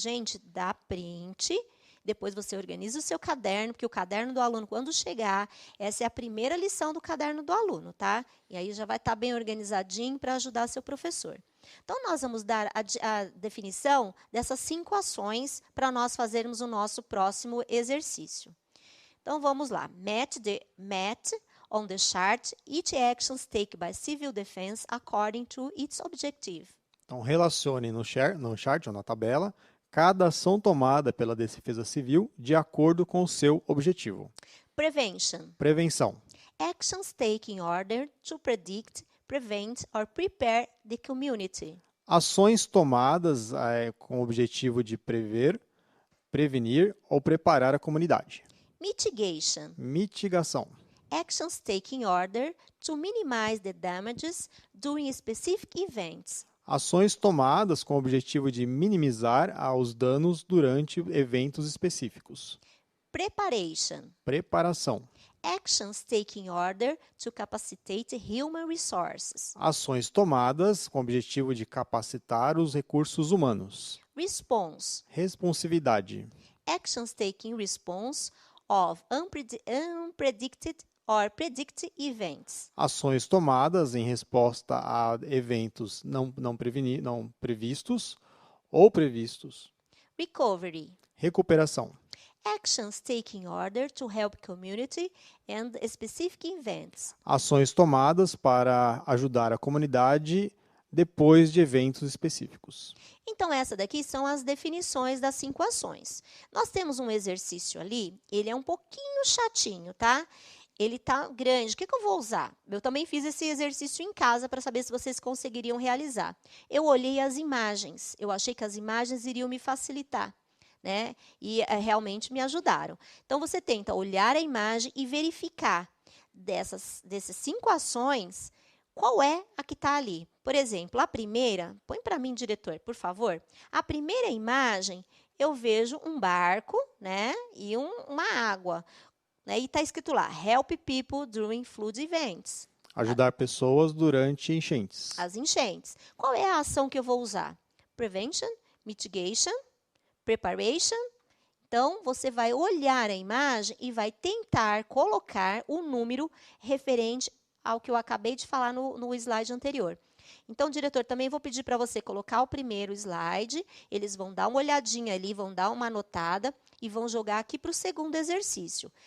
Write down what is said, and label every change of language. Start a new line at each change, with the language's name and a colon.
Portuguese: Gente, dá print. Depois você organiza o seu caderno, porque o caderno do aluno, quando chegar, essa é a primeira lição do caderno do aluno, tá? E aí já vai estar bem organizadinho para ajudar seu professor. Então, nós vamos dar a definição dessas 5 ações para nós fazermos o nosso próximo exercício. Então, vamos lá.
English: Match On the chart, each action taken by civil defense according to its objective.
Portuguese: Então, relacione no chart ou na tabela cada ação tomada pela defesa civil de acordo com o seu objetivo.
English: Prevention.
Portuguese: Prevenção.
English: Actions taken in order to predict, prevent or prepare the community.
Portuguese: Ações tomadas com o objetivo de prever, prevenir ou preparar a comunidade.
English: Mitigation.
Portuguese: Mitigação.
English: Actions taken in order to minimize the damages during specific events.
Portuguese: Ações tomadas com o objetivo de minimizar os danos durante eventos específicos.
English: Preparation.
Portuguese: Preparação.
English: Actions taken in order to capacitate human resources.
Portuguese: Ações tomadas com o objetivo de capacitar os recursos humanos.
English: Response.
Portuguese: Responsividade.
English: Actions taken in response of unpredicted or predicted events.
Portuguese: Ações tomadas em resposta a eventos não previstos ou previstos.
English: Recovery.
Portuguese: Recuperação.
English: Actions taken in order to help community and specific events.
Portuguese: Ações tomadas para ajudar a comunidade depois de eventos específicos. Então, essa daqui são as definições das 5 ações. Nós temos um exercício ali, ele é um pouquinho chatinho, tá? Ele tá grande. O que eu vou usar? Eu também fiz esse exercício em casa para saber se vocês conseguiriam realizar. Eu olhei as imagens. Eu achei que as imagens iriam me facilitar, né? E realmente me ajudaram. Então, você tenta olhar a imagem e verificar dessas 5 ações, qual é a que está ali. Por exemplo, a primeira, põe para mim, diretor, por favor. A primeira imagem, eu vejo um barco, né? E uma água. Né? E está escrito lá,
English: help people during flood events.
Portuguese: Ajudar pessoas durante enchentes. As enchentes. Qual é a ação que eu vou usar?
English: Prevention, mitigation, preparation.
Portuguese: Então, você vai olhar a imagem e vai tentar colocar o número referente ao que eu acabei de falar no slide anterior. Então, diretor, também vou pedir para você colocar o primeiro slide, eles vão dar uma olhadinha ali, vão dar uma anotada e vão jogar aqui para o segundo exercício.